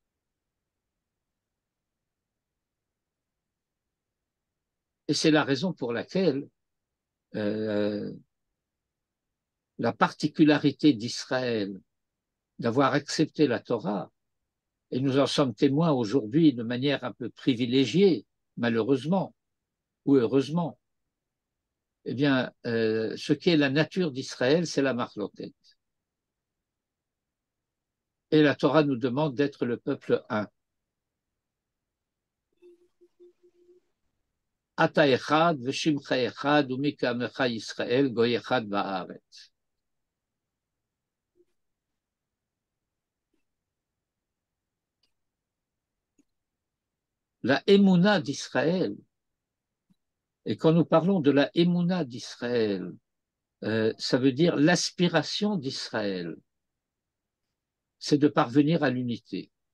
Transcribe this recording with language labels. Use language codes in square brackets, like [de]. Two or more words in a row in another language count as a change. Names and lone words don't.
[fr] Et c'est la raison pour laquelle la particularité d'Israël d'avoir accepté la Torah, et nous en sommes témoins aujourd'hui de manière un peu privilégiée, malheureusement ou heureusement, eh bien, ce qui est la nature d'Israël, c'est la marloquette. Et la Torah nous demande d'être le peuple un. [he] אתה אחד ושמך אחד ומי כעמך ישראל גוי אחד בארץ. [fr] La émouna d'Israël, et quand nous parlons de la émouna d'Israël, ça veut dire l'aspiration d'Israël, c'est de parvenir à l'unité,